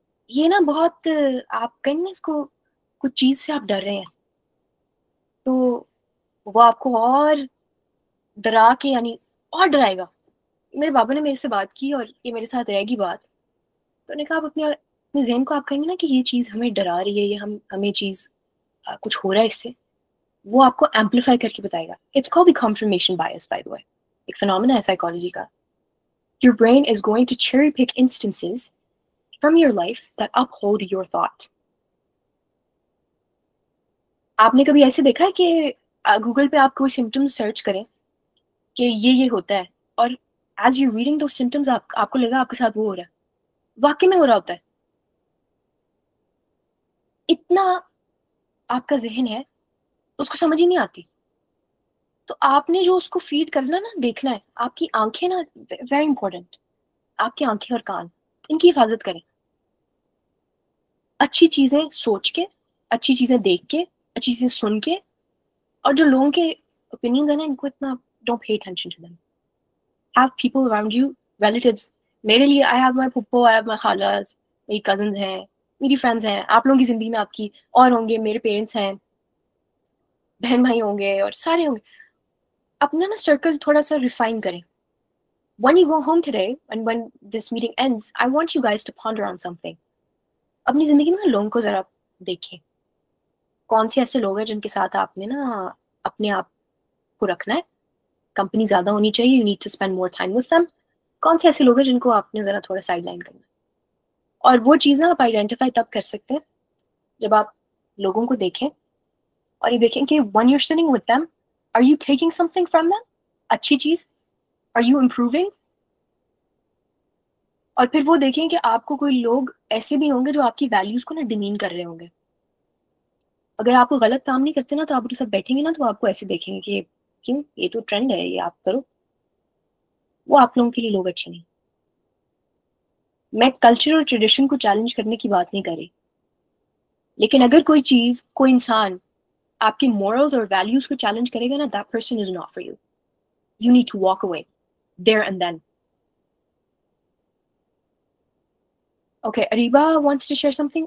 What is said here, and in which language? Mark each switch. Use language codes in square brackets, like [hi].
[ur] یہ نا بہت آپ کہیں نا اس کو کچھ چیز سے آپ ڈر رہے ہیں تو وہ آپ کو اور ڈرا کے یعنی اور ڈرائے گا. میرے بابا نے میرے سے بات کی اور یہ میرے ساتھ رہے گی بات, تو نے کہا آپ اپنے ذہن کو آپ کہیں گے نا کہ یہ چیز ہمیں ڈرا رہی ہے, یہ ہمیں چیز کچھ ہو رہا ہے اس سے, وہ آپ کو ایمپلیفائی کر کے بتائے گا. [en] it's called the confirmation bias by the way, [ur] ایک فینومینا ہے سائیکالوجی کا. [en] Your brain is going to cherry pick instances from your life that uphold your thought. [ur] آپ نے کبھی ایسے دیکھا ہے کہ گوگل پہ آپ کوئی سمٹمز سرچ کریں کہ یہ ہوتا ہے, اور [en] as you reading those symptoms [ur] آپ کو لگا آپ کے ساتھ وہ ہو رہا ہے, واقعی میں ہو رہا ہوتا ہے. اتنا آپ کا ذہن ہے اس کو سمجھ ہی نہیں آتی. تو آپ نے جو اس کو فیڈ کرنا نا, دیکھنا ہے. آپ کی آنکھیں نا ویری امپورٹنٹ, آپ کی آنکھیں اور کان, ان کی حفاظت کریں. اچھی چیزیں سوچ کے, اچھی چیزیں دیکھ کے, اچھی چیزیں سن کے, اور جو لوگوں کے اوپینینز ہیں نا ان کو اتنا [en] Don't pay attention to them. Have people around you, relatives. میرے لیے I have my پھپھو, I have my خالاز, [ur] میری کزنز ہیں, میری فرینڈز ہیں. آپ لوگوں کی زندگی میں آپ کی اور ہوں گے, میرے پیرنٹس ہیں, بہن بھائی ہوں گے, اور سارے ہوں گے. اپنا نا سرکل تھوڑا سا ریفائن کریں. [en] When you go home today and when this meeting ends, I want you guys to ponder on something. [ur] اپنی زندگی میں لوگوں کو ذرا دیکھیں, کون سے ایسے لوگ ہیں جن کے ساتھ آپ نے نا اپنے آپ کو رکھنا ہے. کمپنی زیادہ ہونی چاہیے, [en] you need to spend more time with them. [ur] کون سے ایسے لوگ ہیں جن کو آپ نے ذرا تھوڑا سائڈ لائن کرنا ہے. اور وہ چیزیں آپ آئیڈینٹیفائی تب کر سکتے ہیں جب آپ لوگوں کو دیکھیں اور یہ دیکھیں کہ [en] when you're sitting with them, are you taking something from them? [ur] اچھی چیز. [en] Are you improving? [ur] اور پھر وہ دیکھیں کہ آپ کو کوئی لوگ ایسے بھی ہوں گے جو آپ کی ویلیوز کو نا ڈیمین کر رہے ہوں گے. اگر آپ کو غلط کام نہیں کرتے نا تو آپ ان کے ساتھ بیٹھیں گے نا تو آپ کو ایسے دیکھیں گے کہ کیوں, یہ تو ٹرینڈ ہے, یہ آپ کرو. وہ آپ لوگوں کے لیے لوگ اچھے نہیں. میں کلچر اور ٹریڈیشن کو چیلنج کرنے کی بات نہیں کر رہی, لیکن اگر کوئی چیز, کوئی انسان آپ کے مورلز اور ویلیوز کو چیلنج کرے گا نا, [en] that person is not for you. You need to walk away there and then. Okay, Ariba wants to share something.